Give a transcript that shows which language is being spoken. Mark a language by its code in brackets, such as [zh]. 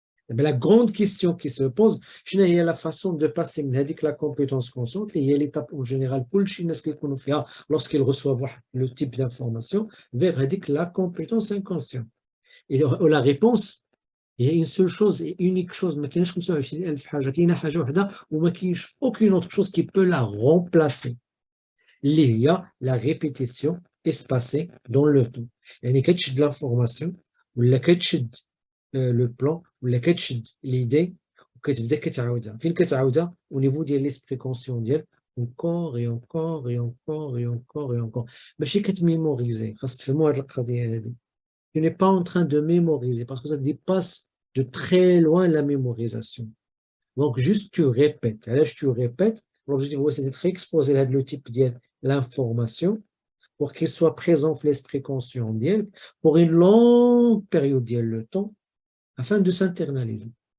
[fr] La grande question qui se pose, c'est la façon de passer de la compétence consciente, et il y a l'étape en général, lorsqu'ils reçoivent le type d'information, vers la compétence inconsciente. Et la réponse, il y a une seule chose et unique chose, [ar] ما كاينش 25,000 حاجة، كاينة حاجة واحدة وما كاينش [fr] aucune autre chose qui peut la remplacer. Il y a la répétition espacée dans le temps. [ar] يعني كتشد [fr] l'information [ar] ولا كتشد [fr] le plan [ar] ولا كتشد [fr] l'idée [ar] وكتبدا كتعاودها. فين كتعاودها؟ [fr] au niveau [ar] ديال [fr] l'esprit conscient [ar] ديالك [fr] encore et encore et encore et encore et encore. [ar] ماشي كتميموريزي، خاص تفهموا هاد القضية هادي. [fr] Tu n'es pas en train de mémoriser parce que ça dépasse de très loin la mémorisation. Donc, juste tu répètes. Là, tu répètes. L'objectif, c'est d'être exposé à le type de l'information pour qu'il soit présent dans l'esprit conscient pour une longue période de temps afin de s'internaliser.